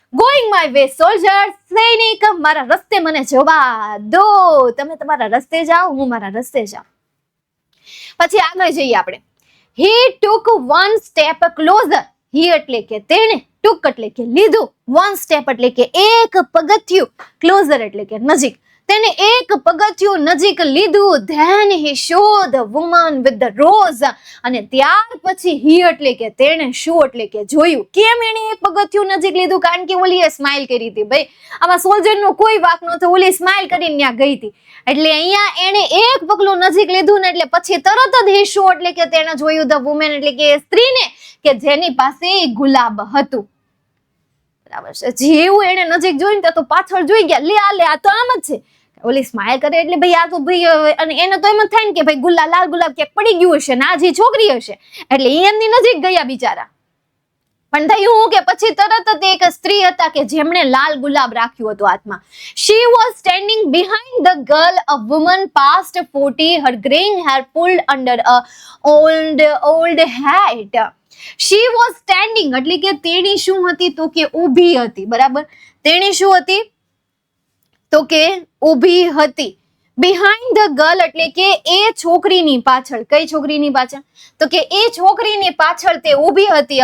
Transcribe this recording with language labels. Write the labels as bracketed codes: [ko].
[en] going my way soldier, [gu] સૈનિક મારા રસ્તે મને જવા દો, તમે તમારા રસ્તે જાઓ, હું મારા રસ્તે જાઉં. પછી આગળ જઈએ આપણે. [en] He took one step closer. [gu] He એટલે કે તેણે, took એટલે કે લીધું, one step એટલે કે એક પગથિયું, closer એટલે કે નજીક. તેને એક પગથિયું નજીક લીધું. [en] Then he showed the woman with the rose. [gu] અને ત્યાર પછી he એટલે કે તેણે, show એટલે કે જોયું. કેમ એને એક પગથિયું નજીક લીધું? કારણ કે ઓલીએ સ્માઈલ કરી હતી. ભાઈ આમાં સોલ્જર નો કોઈ વાંક નહોતો, ઓલી સ્માઈલ કરીને ત્યાં ગઈ હતી. એટલે અહીંયા એને એક પગલું નજીક લીધું ને એટલે પછી તરત જ he show એટલે કે તેણે જોયું, the woman એટલે કે સ્ત્રીને, કે જેની પાસે ગુલાબ હતું. બરાબર છે. જેવું એને નજીક જોયું તો પાછળ જોઈ ગયા, લે આ તો આમ જ છે. ઓલી સ્માઈલ કરે એટલે ભાઈ આ તો ભાઈ, અને એને તો એમ જ થાય ને કે ભાઈ લાલ ગુલાબ ક્યાંક પડી ગયું હશે ને આ જે છોકરી હશે, એટલે એમની નજીક ગયા બિચારા. પણ થયું હું કે પછી તરત જ એક સ્ત્રી હતા કે જેમણે લાલ ગુલાબ રાખ્યું હતું હાથમાં. [en] She was standing behind the girl, a woman past 40, her graying hair pulled under a old hat. She was standing [gu] એટલે કે તેણી શું હતી તો કે ઊભી હતી. બરાબર, તેણી શું હતી તો કે ઊભી હતી. [en] behind the girl [gu] એટલે કે એ છોકરીની પાછળ. કઈ છોકરીની પાછળ? તો કે એ છોકરીની પાછળ તે ઊભી હતી.